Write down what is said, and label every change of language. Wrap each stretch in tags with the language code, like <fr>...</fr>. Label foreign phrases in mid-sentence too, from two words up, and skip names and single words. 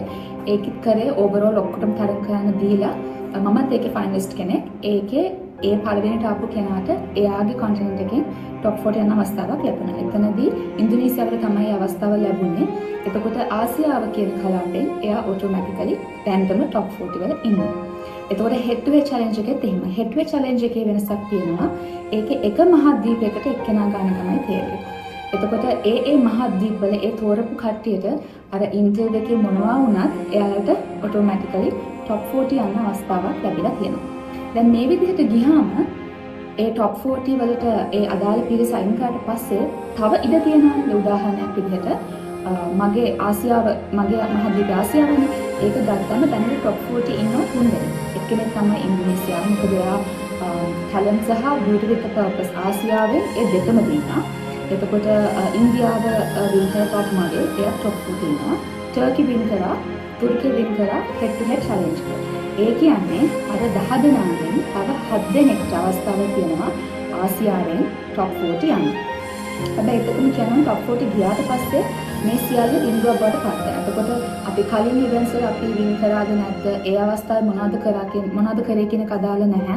<si>ඒකත් කරේ ඕවරෝල් ඔක්කොටම තරම් කරන්න දීලා මමත් ඒකේ ෆයිනලිස්ට් කෙනෙක්. ඒකේ ඒ පළවෙනිට ආපු කෙනාට එයාගේ කොන්ටිනන්ට් එකෙන් টপ 40 යන අවස්ථාවක් ලැබුණා. එතනදී ඉන්දුනීසියාවට තමයි අවස්ථාව ලැබුණේ. එතකොට ආසියාව කියන කලාපෙන් එයා ඔටෝමැටිකලි දැන්ටම টপ 40 වල ඉන්නවා. එතකොට</si> <en>head to head challenge</en> <si>එකෙත් එහෙමයි.</si> <en>head to head challenge</en> <si>එකේ වෙනසක් තියෙනවා. ඒකේ එක මහද්වීපයකට එක්කෙනා ගන්න තමයි තේරෙන්නේ. එතකොට ඒ මහද්වීපවල ඒ තෝරපු කට්ටියට අර ඉන්ටර්වයුව එකේ මොනවා වුණත් එයාලට ඔටෝමැටිකලි টপ 40 යන අවස්ථාවක් ලැබිලා තියෙනවා. දැන් මේ විදිහට ගියාම ඒ top 40 වලට ඒ අදාළ පිරිස අයින් කරාට පස්සේ තව ඉඩ තියෙනවා. උදාහරණයක් විදිහට මගේ ආසියාව මගේ මහද්වීප ආසියාවනේ. ඒක ගත්තම දැනට top 40 ඉන්නවා 3 දෙනෙක්. එක්කෙනෙක් තමයි ඉන්දුනීසියාව. මොකද එයා talent සහ</si> <en>beauty with a purpose</en> <si>ආසියාවේ ඒ දෙකම දිනවා. එතකොට ඉන්දියාව win කර</si> <en>top model</en> <si>එයා top 40 ඉන්නවා. ටර්කි win කරා, තුර්කිය win කරා</si> <en>head to head challenge</en> <si>එක. ඒ කියන්නේ අර 10 දෙනාගෙන් තව 7 දෙනෙක්ට අවස්ථාවක් තියෙනවා ආසියාවෙන් top 40 යන්න. හැබැයි එතකොම කියනවා top 40 ගියාට පස්සේ මේ සියල්ල ඉන්දුව බවට පත් වෙනවා. එතකොට අපි කලින් ඉවෙන්ට්ස් වල අපි වින් කරාද නැද්ද? ඒ අවස්ථාවේ මොනවද කරේ කියන එක අදාළ නැහැ.</si>